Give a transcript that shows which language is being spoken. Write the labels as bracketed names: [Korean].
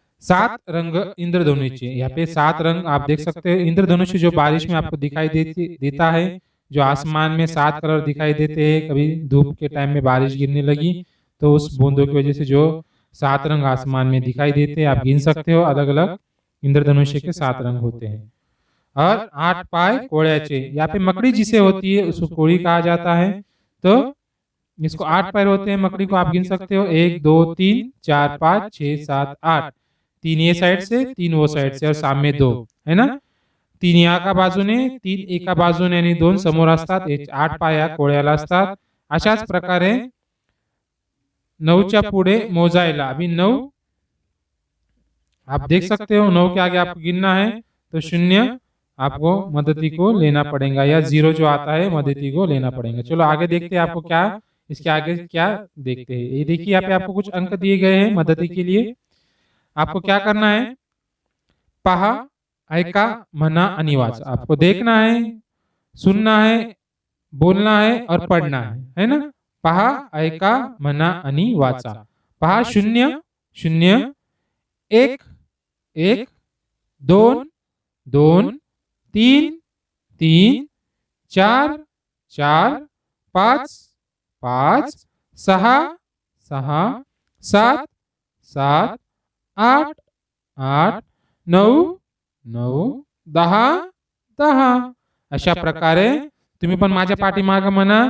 [Hindi] 7 रंग इंद्रधनुषी। यहाँ पे 7 रंग आप देख सकते हैं। इंद्रधनुष जो बारिश में आपको दिखाई देता है, जो आसमान में 7 कलर दिखाई देते हैं। कभी धूप के टाइम में बारिश गिरने लगी तो उस बूंदों की वजह से जो 7 रंग आसमान में दिखाई देते हैं, आप गिन सकते हो। अलग अलग इंद्रधनुष के 7 रंग होते हैं। और 8 [Marathi] पाय कोड़्याचे। [Hindi] यहाँ पे मकड़ी जिसे होती है उसको कोड़ी कहा जाता है। तो इसको 8 पैर होते हैं मकड़ी को, आप गिन सकते हो 1 2 3 4 5 6 7 8। 3 ये साइड से 3 वो साइड से और सामने 2 है ना। [Marathi] 3 एका बाजूने, 3 एका बाजूने आणि 2 समोर असतात. 8 पाया कोळ्याला असतात. अशाच प्रकारे 9च्या पुढे मोजायला [Hindi] अभी 9 आप देख सकते हो 9 के आगे आपको गिनना है तो 0 आपको मदती को लेना पड़ेगा या 0 जो आता है मदती को लेना पड़ेगा। चलो आगे देखते हैं आपको क्या इसके आगे क्या देखते हैं। ये देखिए यहाँ पे आपको कुछ अंक दिए गए हैं मदती के लिए। आपको क्या करना है, [Marathi] पहा, ऐका, मना आणि वाचा। [Hindi] आपको देखना है, सुनना है, बोलना है और पढ़ना है ना। [Marathi] पहा, ऐका, मना आणि वाचा। पहा 0 0 1 1 2 2 3 3 4 4 5 5 6 6 7 7 8 8 9 9 10 10 अशा प्रकारे तुम्ही पण माझ्या पाठीमागे म्हणा।